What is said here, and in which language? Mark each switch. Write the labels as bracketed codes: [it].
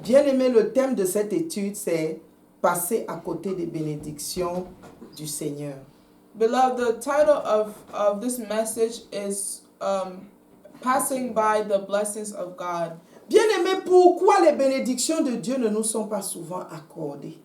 [fr] Bien aimé, le thème de cette étude, c'est passer à côté des bénédictions du Seigneur. [en] Beloved, the title of this message is passing by the blessings of God. [fr] Bien aimé, pourquoi les bénédictions de Dieu ne nous sont pas souvent accordées?